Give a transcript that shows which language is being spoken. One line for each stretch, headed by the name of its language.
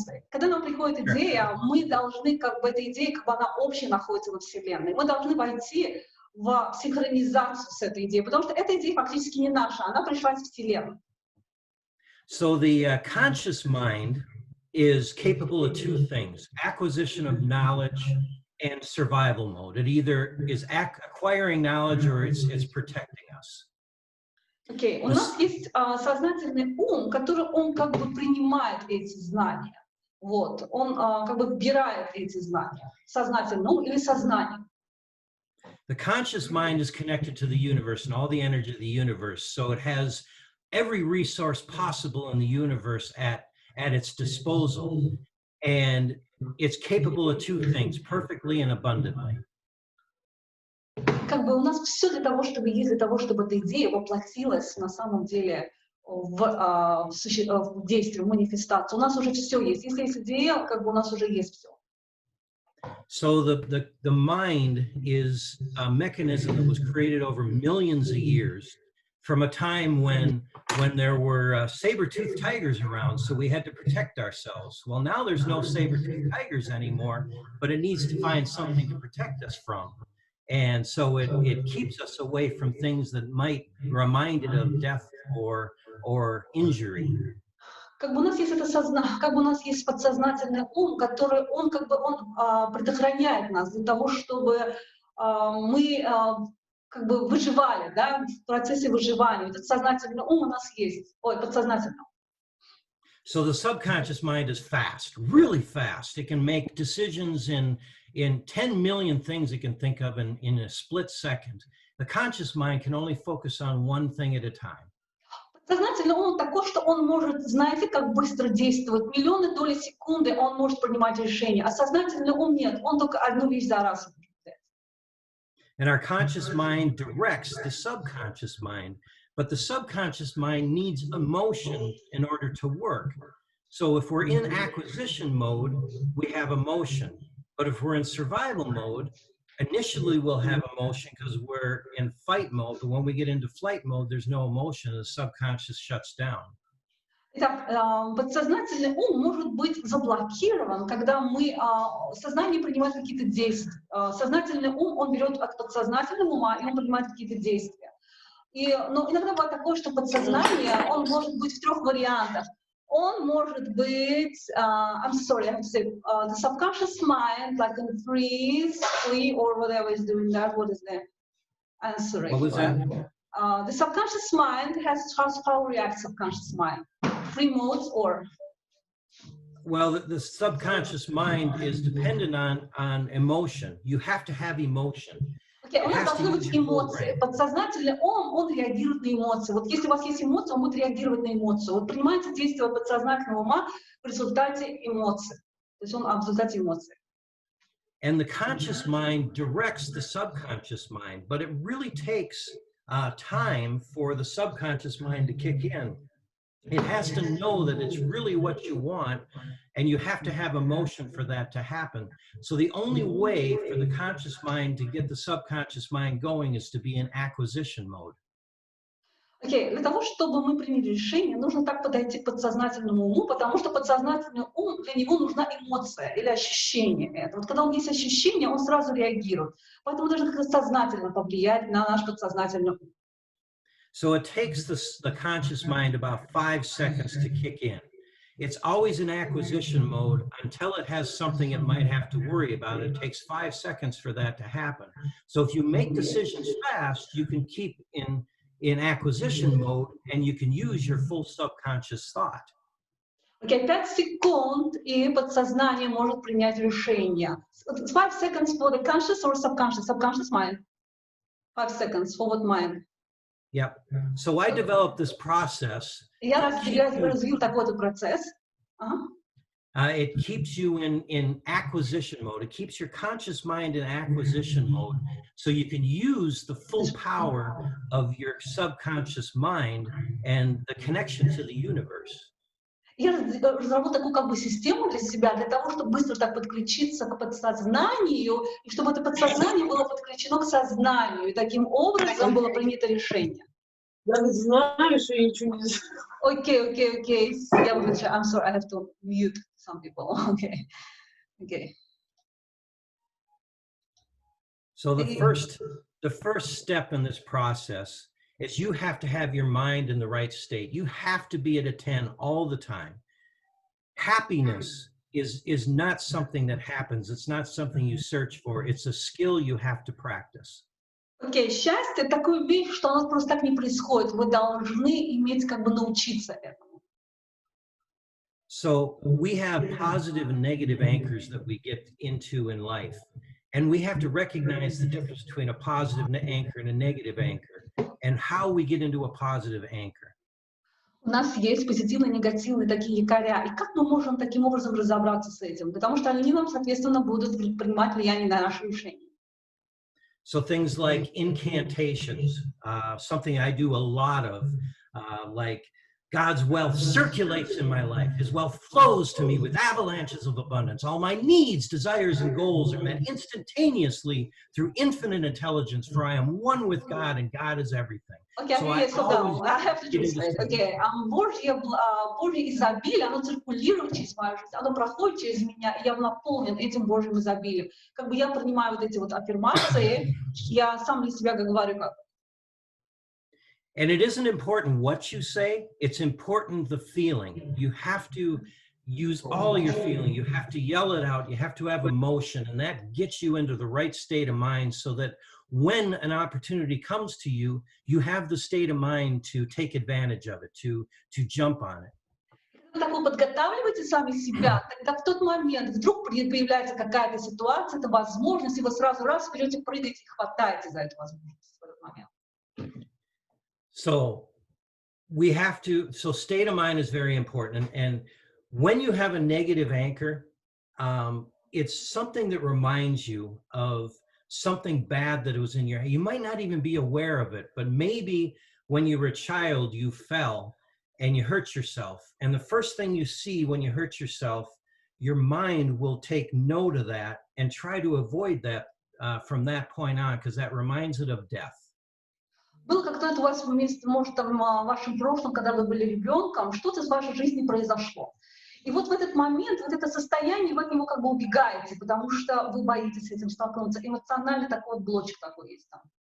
Russian: когда нам приходит идея, мы должны, как бы, эта идея, как бы она общая находится во Вселенной. Мы должны войти в синхронизацию с этой идеей, потому что эта идея фактически не наша, она пришла из Вселенной.
English: So the conscious mind is capable of 2 things: acquisition of knowledge and survival mode. It either is acquiring knowledge or it's protecting us.
Russian: Okay, у нас есть сознательный ум, который он как бы принимает эти знания. Вот, он как бы вбирает эти знания. Сознательный ум или сознание.
English: The conscious mind is connected to the universe and all the energy of the universe, so it has every resource possible in the universe at its disposal. And it's capable of 2 things, perfectly and abundantly.
Russian: Как бы у нас все для того, чтобы эта идея воплотилась на самом деле в действие, в манифестацию. У нас уже все есть. Если есть идея, как бы у нас уже есть все.
English: So the mind is a mechanism that was created over millions of years from a time when there were saber-toothed tigers around, so we had to protect ourselves. Well, now there's no saber-toothed tigers anymore, but it needs to find something to protect us from. And so it keeps us away from things that might remind it of death or injury.
Russian: Как бы у нас есть как бы у нас есть подсознательный ум, который он как бы предохраняет нас для того, чтобы мы как бы выживали, да, в процессе выживания. Этот сознательный ум у нас есть, подсознательный.
English: So the subconscious mind is fast, really fast. It can make decisions in 10 million things it can think of in a split second. The conscious mind can only focus on one thing at a time.
Russian: Сознательный ум такой, что он может, знаете, как быстро действовать. Миллионы доли секунды он может принимать решения, а сознательный ум нет, он только одну вещь за раз.
English: And our conscious mind directs the subconscious mind, but the subconscious mind needs emotion in order to work. So if we're in acquisition mode, we have emotion. But if we're in survival mode, initially we'll have emotion because we're in fight mode, but when we get into flight mode, there's no emotion, and the subconscious shuts down.
Russian: Итак, подсознательный ум может быть заблокирован, когда сознание принимает какие-то действия. Сознательный ум, он берет от подсознательного ума, и он принимает какие-то действия. Но иногда бывает такое, что подсознание, он может быть в трех вариантах. Он может быть,
English: I'm sorry, I have to say, the subconscious mind, like in freeze, flee, or whatever is doing that. What is the answer? What was that? The subconscious mind has how reacts subconscious mind. Free modes or? Well, the subconscious mind is dependent on emotion. You have to have emotion.
Russian: Okay, у нас должны быть эмоции. Подсознательный он реагирует на эмоции. Вот если у вас есть эмоции, он будет реагировать на эмоцию. Вот принимается действие подсознательного ума в результате эмоций. То есть он в результате эмоций.
English: And the conscious mind directs the subconscious mind, but it really takes time for the subconscious mind to kick in. It has to know that it's really what you want, and you have to have emotion for that to happen. So the only way for the conscious mind to get the subconscious mind going is to be in acquisition mode.
Russian: Okay, для того, чтобы мы приняли решение, нужно так подойти к подсознательному уму, потому что подсознательный ум, для него нужна эмоция или ощущение. Вот когда у него есть ощущение, он сразу реагирует. Поэтому нужно как-то сознательно повлиять на наш подсознательный ум.
English: So it takes the conscious mind about 5 seconds to kick in. It's always in acquisition mode until it has something it might have to worry about. It takes 5 seconds for that to happen. So if you make decisions fast, you can keep in acquisition mode and you can use your full subconscious thought.
Russian: Okay, 5 секунд, и подсознание может принять решение.
English: 5 seconds for the conscious or subconscious? Subconscious mind. 5 seconds for what mind? Yep. So I developed this process.
Russian: Я развил такой процесс.
English: It keeps you in acquisition mode. It keeps your conscious mind in acquisition mode, so you can use the full power of your subconscious mind and the connection to the universe.
Russian: Я разработал такую как бы систему для себя, для того, чтобы быстро так подключиться к подсознанию, и чтобы это подсознание было подключено к сознанию, и таким образом было принято решение. Я не знаю, что я ничего не знаю. Okay. Я выключаю.
English: I'm sorry, I have to mute some people. Okay. So the first step in this process is you have to have your mind in the right state. You have to be at a 10 all the time. Happiness is not something that happens. It's not something you search for. It's a skill you have to practice.
Russian: Окей, счастье — такая вещь, что у нас просто так не происходит. Вы должны иметь, как бы научиться этому.
English: So we have positive and negative anchors that we get into in life. And we have to recognize the difference between a positive anchor and a negative anchor, and how we get into a positive anchor.
Russian: У нас есть позитивные и негативные такие якоря. И как мы можем таким образом разобраться с этим? Потому что они нам, соответственно, будут принимать влияние на наши решения.
English: So things like incantations, something I do a lot of, like God's wealth circulates in my life. His wealth flows to me with avalanches of abundance. All my needs, desires, and goals are met instantaneously through infinite intelligence, for I am one with God, and God is everything. Okay, So slow down. I have to translate.
Russian: Okay, Божье изобилие, оно циркулирует через мою жизнь, оно проходит через меня, и я наполнен этим Божьим изобилием. Как бы я принимаю вот эти вот аффирмации, я сам для себя говорю как.
English: And it isn't important what you say, it's important the feeling. You have to use all your feeling. You have to yell it out. You have to have emotion, and that gets you into the right state of mind so that when an opportunity comes to you, you have the state of mind to take advantage of it, to jump on it.
Russian: Вы так подготавливаете сами себя, тогда в тот момент вдруг появляется какая-то ситуация, это возможность, и вы сразу раз берете, прыгаете и хватаете за эту возможность в этот момент.
English: So we have to, so state of mind is very important. And when you have a negative anchor, it's something that reminds you of something bad that was in your, you might not even be aware of it, but maybe when you were a child, you fell and you hurt yourself. And the first thing you see when you hurt yourself, your mind will take note of that and try to avoid that from that point on, because that reminds it of death.
Russian: Было когда-то у вас, может, там, в вашем прошлом, когда вы были ребенком, что-то в вашей жизни произошло. И вот в этот момент, вот это состояние, вы от него как бы убегаете, потому что вы боитесь с этим столкнуться. Эмоционально такой вот блочек такой есть там.